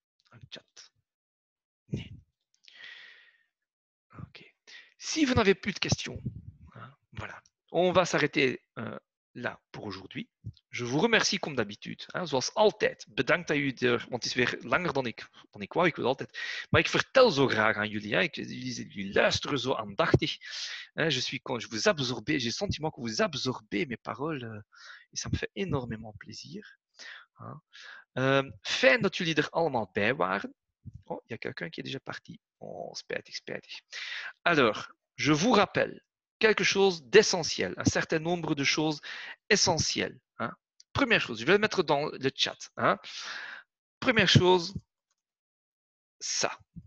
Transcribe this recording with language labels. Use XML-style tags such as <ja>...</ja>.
<fr>Un chat. OK. Si vous n'avez plus de questions, voilà, on va s'arrêter là pour aujourd'hui. Je vous remercie comme d'habitude.</fr> <nl>Zoals altijd. Bedankt dat u er, want het is weer langer dan ik wou. Ik wil altijd. Maar ik vertel zo graag aan jullie. Jullie luisteren zo aandachtig.</nl> <fr>Je vous absorbez. J'ai le sentiment que vous absorbez mes paroles. Et ça me fait énormément plaisir.</fr> <nl>Fijn dat jullie er allemaal bij waren.</nl> <fr>Oh, il y a quelqu'un qui est déjà parti.</fr> <nl>Oh, spijtig.</nl> <fr>Alors, je vous rappelle quelque chose d'essentiel, un certain nombre de choses essentielles. Première chose, je vais le mettre dans le chat. Première chose, ça.</fr>